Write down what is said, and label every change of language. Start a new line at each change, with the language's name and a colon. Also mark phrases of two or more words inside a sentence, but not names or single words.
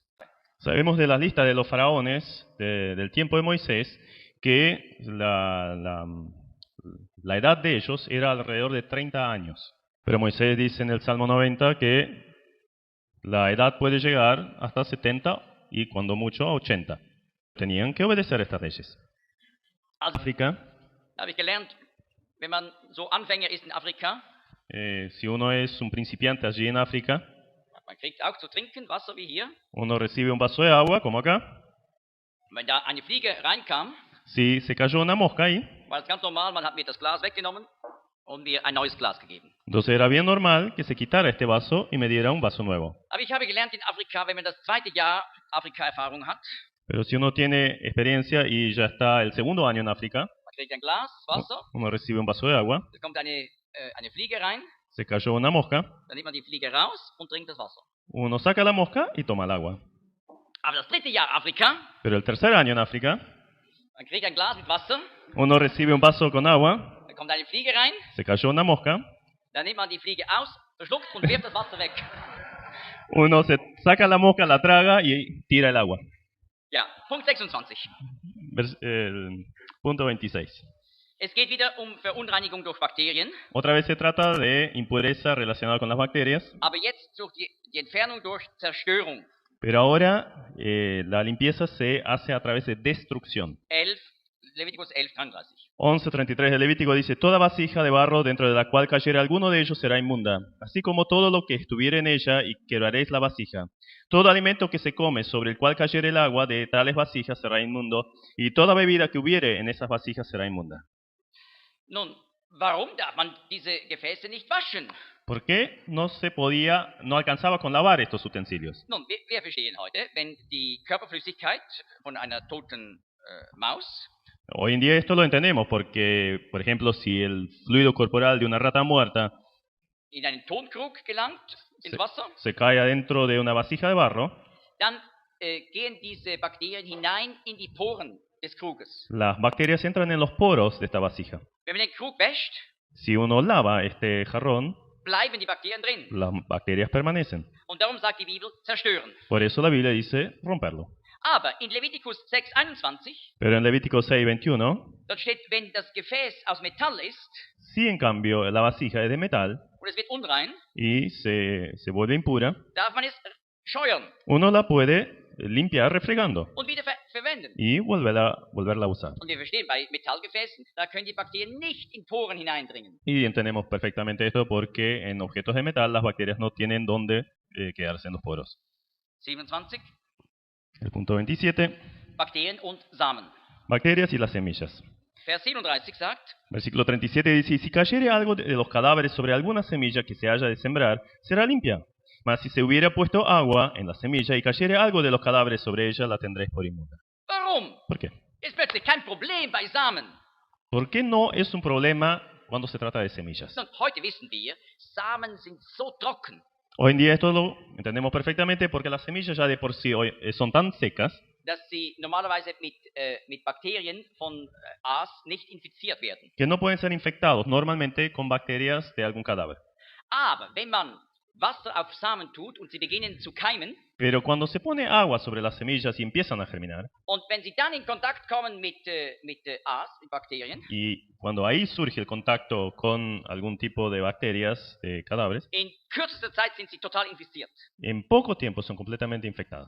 Spanish: Sabemos de la lista de los faraones del tiempo de Moisés que la edad de ellos era alrededor de 30 años. Pero Moisés dice en el Salmo 90 que la edad puede llegar hasta 70 y cuando mucho a 80. Tenían que obedecer estas leyes.
German: Also, África, habe ich gelernt, wenn man so Anfänger ist in Afrika,
Spanish: si uno es un principiante allí en África,
German: man kriegt auch zu trinken Wasser wie hier.
Spanish: uno recibe un vaso de agua, como acá.
German: Wenn da eine Fliege reinkam,
Spanish: Si se cayó una mosca ahí,
German: war es ganz normal, man hat mir das Glas weggenommen und mir ein neues Glas gegeben.
Spanish: entonces era bien normal que se quitara este vaso y me diera un vaso nuevo.
German: Aber ich habe gelernt in Afrika, wenn man das zweite Jahr Afrika-Erfahrung hat,
Spanish: Pero si uno tiene experiencia y ya está el segundo año en África,
German: man kriegt ein Glas Wasser,
Spanish: uno recibe un vaso de agua,
German: da kommt eine Fliege rein,
Spanish: se cayó una mosca,
German: dann nimmt man die Fliege raus und trinkt das Wasser.
Spanish: uno saca la mosca y toma el agua.
German: Aber das dritte Jahr Afrika,
Spanish: Pero el tercer año en África,
German: man kriegt ein Glas mit Wasser,
Spanish: uno recibe un vaso con agua,
German: da kommt eine Fliege rein,
Spanish: se cayó una mosca,
German: dann nimmt man die Fliege aus, verschluckt und wirft das Wasser weg.
Spanish: uno se saca la mosca, la traga y tira el agua.
German: Ja, Punkt 26.
Spanish: Punto 26.
German: Es geht wieder Verunreinigung durch Bakterien,
Spanish: Otra vez se trata de impureza relacionada con las bacterias,
German: aber jetzt durch die Entfernung durch Zerstörung.
Spanish: pero ahora la limpieza se hace a través de destrucción.
German: 11, Leviticus 11:33.
Spanish: 11:33 de Levítico dice, toda vasija de barro dentro de la cual cayere alguno de ellos será inmunda, así como todo lo que estuviere en ella, y quebraréis la vasija. Todo alimento que se come sobre el cual cayere el agua de tales vasijas será inmundo, y toda bebida que hubiere en esas vasijas será inmunda.
German: Nun, warum darf man diese Gefäße nicht waschen?
Spanish: ¿Por qué no alcanzaba con lavar estos utensilios?
German: Nun, wir verstehen heute, wenn die Körperflüssigkeit von einer toten Maus
Spanish: Hoy en día esto lo entendemos porque, por ejemplo, si el fluido corporal de una rata muerta
German: in einen Tonkrug gelangt, ins Wasser,
Spanish: se cae adentro de una vasija de barro,
German: dann gehen diese Bakterien hinein in die Poren des Kruges.
Spanish: las bacterias entran en los poros de esta vasija.
German: Wenn man den Krug wäscht,
Spanish: Si uno lava este jarrón,
German: bleiben die Bakterien drin.
Spanish: las bacterias permanecen.
German: Und darum sagt die Bibel, zerstören.
Spanish: Por eso la Biblia dice romperlo.
German: Aber in Leviticus 6:21,
Spanish: Pero en Levítico 6:21,
German: dort steht, wenn das Gefäß aus Metall ist
Spanish: si en cambio la vasija es de metal
German: und es wird unrein,
Spanish: y se vuelve impura,
German: darf man es scheuern
Spanish: uno la puede limpiar refregando
German: und wieder verwenden.
Spanish: y volverla a usar.
German: Und wir verstehen, bei Metallgefäßen, da können die Bakterien nicht in Poren hineindringen.
Spanish: Y entendemos perfectamente esto porque en objetos de metal las bacterias no tienen dónde quedarse en los poros.
German: 27,
Spanish: El punto 27,
German: Bakterien und Samen.
Spanish: bacterias y las semillas.
German: Vers 37 sagt,
Spanish: Versículo 37 dice, y si cayere algo de los cadáveres sobre alguna semilla que se haya de sembrar, será limpia. Mas si se hubiera puesto agua en la semilla y cayere algo de los cadáveres sobre ella, la tendréis por inmunda.
German: warum?
Spanish: ¿Por qué?
German: Ist plötzlich kein Problem bei Samen.
Spanish: ¿Por qué no es un problema cuando se trata de semillas?
German: Und heute wissen wir, Samen sind so trocken,
Spanish: Hoy en día esto lo entendemos perfectamente porque las semillas ya de por sí hoy son tan secas
German: dass sie normalerweise mit Bakterien von Aas nicht infiziert werden.
Spanish: que no pueden ser infectados normalmente con bacterias de algún cadáver.
German: Aber wenn man Wasser auf Samen tut und sie beginnen zu keimen,
Spanish: Pero cuando se pone agua sobre las semillas y empiezan a germinar,
German: und wenn sie dann in Kontakt kommen mit Aas, mit Bakterien,
Spanish: y cuando ahí surge el contacto con algún tipo de bacterias, de cadáveres,
German: in kürzester Zeit sind sie total infiziert.
Spanish: en poco tiempo son completamente infectadas.